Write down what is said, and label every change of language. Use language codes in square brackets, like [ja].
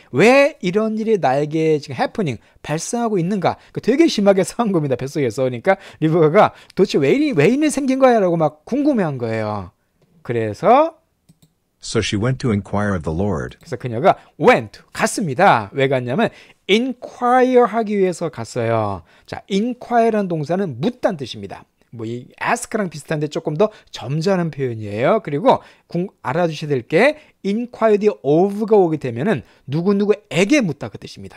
[ko] 왜 이런 일이 나에게 지금 [en] happening, [ko] 발생하고 있는가? 되게 심하게 싸운 겁니다. 뱃속에서. 그러니까 리브가가 도대체 왜 일이 생긴 거야? 라고 막 궁금해한 거예요. 그래서 [en] So she went to inquire of the Lord. [ko] 그래서 그녀가 went, 갔습니다. 왜 갔냐면 inquire 하기 위해서 갔어요. 자, inquire라는 동사는 묻다는 뜻입니다. 뭐 이 ask랑 비슷한데 조금 더 점잖은 표현이에요. 그리고 알아두셔야 될 게 inquire 뒤에 of가 오게 되면은 누구누구에게 묻다 그 뜻입니다.